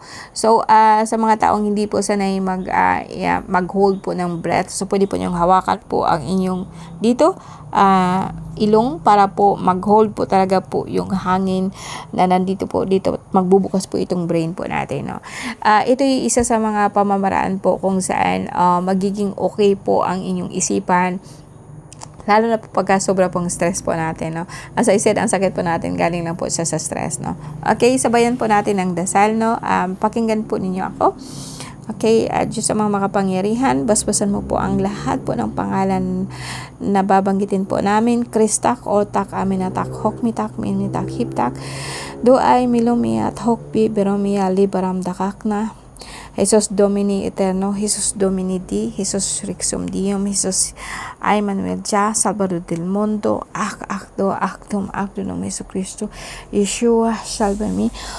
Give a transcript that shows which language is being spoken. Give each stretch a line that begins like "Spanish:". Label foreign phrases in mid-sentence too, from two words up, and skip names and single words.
Filipino: So, sa mga taong hindi po sanay mag-hold po ng breath, so pwede po niyong hawakan po ang inyong dito, ilong para po mag-hold po talaga po yung hangin na nandito po dito, magbubukas po itong brain po natin. No? Ito yung isa sa mga pamamaraan po kung saan magiging okay po ang inyong isipan, lalo na po pagka sobra pong stress po natin, no?
English: As I said,
Filipino: ang sakit po natin galing lang po siya sa stress, no? Okay, sabayan po natin ng dasal, no? Pakinggan po ninyo ako. Okay, Diyos ang mga makapangyarihan, basbasan mo po ang lahat po ng pangalan na babanggitin po namin. Kristak, Otak, Aminatak, Hokmitak, Minitak, Hiptak, Duay, Milumiat, Hokpi, Beromia, Libaram, Dakakna, Jesus Domini Eterno, Jesus Domini Di, Jesus Rixum Dium, Jesus Ay Manuel Ja,
Spanish: Salvador del Mundo, Akdo, Akdum, Akdunum, Jesu Cristo, Yeshua,
Latin: salve me.